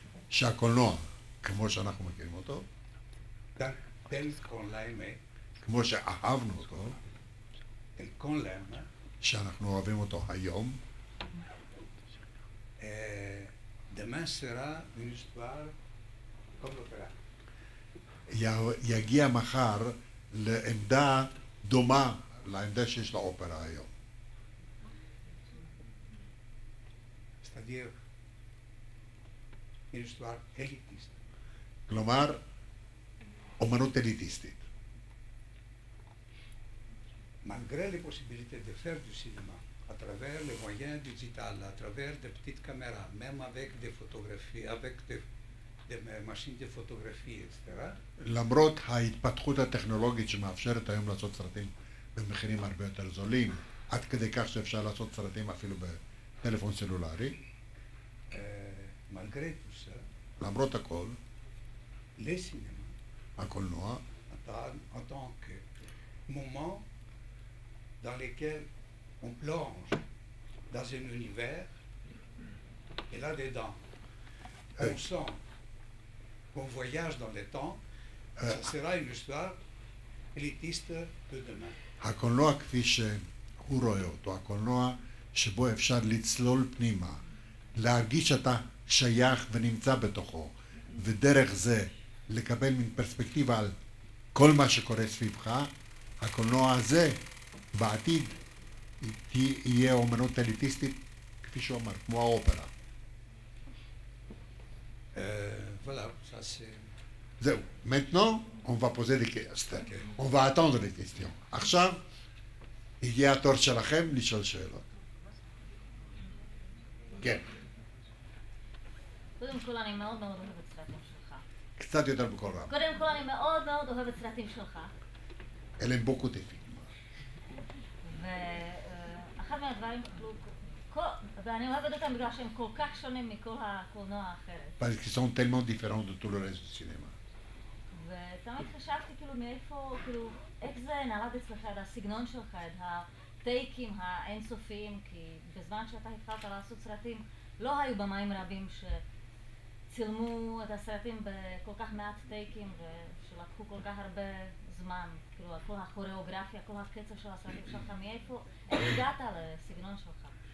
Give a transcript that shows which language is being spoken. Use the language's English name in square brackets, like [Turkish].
[Hebrew] שהקולנוע, כמו שאנחנו מכירים אותו, [French] tel qu'on l'a aimé, [Hebrew] כמו שאהבנו אותו, [French] tel qu'on l'aime, [Hebrew] שאנחנו אוהבים אותו היום, [French] demain sera une histoire comme l'opéra. [Hebrew] יגיע מחר לעמדה דומה לעמדה שיש לאופרה היום. [French] C'est-à-dire une histoire élitiste. [Hebrew] כלומר, אומנות אליטיסטית. [French] Malgré les possibilités de faire du cinéma, à travers les moyens digitaux, à travers des petites caméras, même avec des photographies, avec des machines de photographie, etc., [Hebrew] למרות ההתפתחות הטכנולוגית שמאפשרת היום לעשות סרטים במחירים הרבה יותר זולים, עד כדי כך שאפשר לעשות סרטים אפילו בטלפון סלולרי, [French] malgré tout ça, [Hebrew] למרות הכל, [French] les cinémas, [Hebrew] הקולנוע, [French] en tant que moment dans lequel on plonge dans un univers, et là-dedans, on sent qu'on voyage dans le temps, ça sera une histoire élitiste de demain. [Hebrew] הקולנוע כפי שהוא רואה אותו, הקולנוע שבו אפשר לצלול פנימה, להרגיש שאתה שייך ונמצא בתוכו, ודרך זה לקבל מין פרספקטיבה על כל מה שקורה סביבך, הקולנוע הזה בעתיד יהיה אומנות אליטיסטית, כפי שהוא אמר, כמו האופרה. [French] Voilà, ça c'est... [Hebrew] זהו, [French] maintenant, on va poser des questions. On va attendre les questions. [Hebrew] עכשיו, הגיע התור שלכם לשאול שאלות. כן. קודם כל אני מאוד מאוד אוהבת סרטים שלך. קצת יותר בקול רם. קודם כל אני מאוד מאוד אוהבת סרטים שלך. אלה הם בוקו טיפים. ואחד מהדברים, ואני אוהבת אותם בגלל שהם כל כך שונים מכל הקולנוע האחרת. [French] Parce qu'ils sont tellement différents de tout le reste du cinéma. [Hebrew] ותמיד חשבתי כאילו מאיפה, כאילו, איך זה נולד אצלך, את הסגנון שלך, את הטייקים האינסופיים, כי בזמן שאתה התחלת לעשות סרטים, לא היו במאים רבים שצילמו את הסרטים בכל כך מעט טייקים ושלקחו כל כך הרבה זמן, כאילו, כל הכוריאוגרפיה, כל הקצב של הסרטים שלך, מאיפה, איך הגעת לסגנון שלך?